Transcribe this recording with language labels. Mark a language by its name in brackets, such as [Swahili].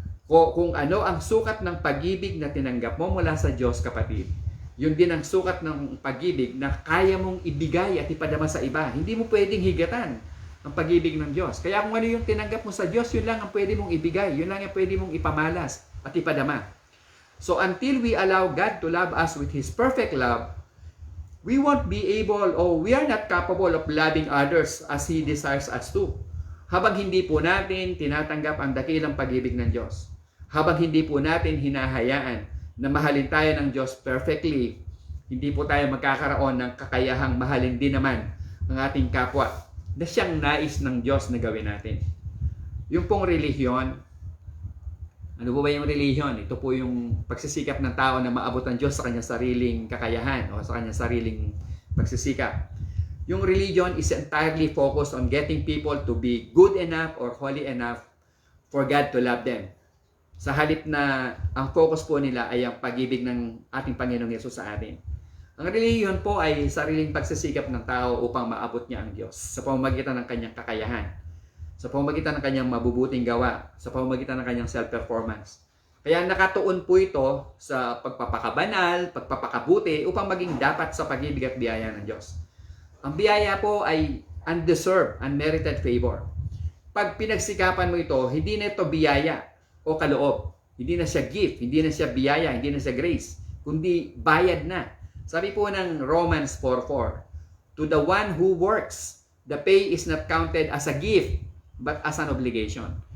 [Filipino] Kung ano ang sukat ng pag-ibig na tinanggap mo mula sa Diyos, kapatid, yun din ang sukat ng pag-ibig na kaya mong ibigay at ipadama sa iba. Hindi mo pwedeng higatan ang pag-ibig ng Diyos. Kaya kung ano yung tinanggap mo sa Diyos, yun lang ang pwede mong ibigay. Yun lang ang pwede mong ipamalas at ipadama. [English] So until we allow God to love us with His perfect love, we won't be able or we are not capable of loving others as He desires us to. [Filipino] Habang hindi po natin tinatanggap ang dakilang pag-ibig ng Diyos. Habang hindi po natin hinahayaan na mahalin tayo ng Diyos perfectly, hindi po tayo magkakaroon ng kakayahang mahalin din naman ang ating kapwa na siyang nais ng Diyos na gawin natin. Yung pong relihiyon, ano po ba yung relihiyon? Ito po yung pagsisikap ng tao na maabot ang Diyos sa kanyang sariling kakayahan o sa kanyang sariling pagsisikap. [English] Yung religion is entirely focused on getting people to be good enough or holy enough for God to love them. [Filipino] Sa halip na ang focus po nila ay ang pag-ibig ng ating Panginoong Yesus sa atin. Ang relihiyon po ay sariling pagsisikap ng tao upang maabot niya ang Diyos sa pamamagitan ng kanyang kakayahan, sa pamamagitan ng kanyang mabubuting gawa, sa pamamagitan ng kanyang self-performance. Kaya nakatuon po ito sa pagpapakabanal, pagpapakabuti upang maging dapat sa pag-ibig at biyaya ng Diyos. Ang biyaya po ay [English] undeserved, unmerited favor. [Filipino] Pag pinagsikapan mo ito, hindi na ito biyaya o kaloob. Hindi na siya gift, hindi na siya biyaya, hindi na siya grace, kundi bayad na. Sabi po ng [English] Romans 4:4, to the one who works, the pay is not counted as a gift, but as an obligation.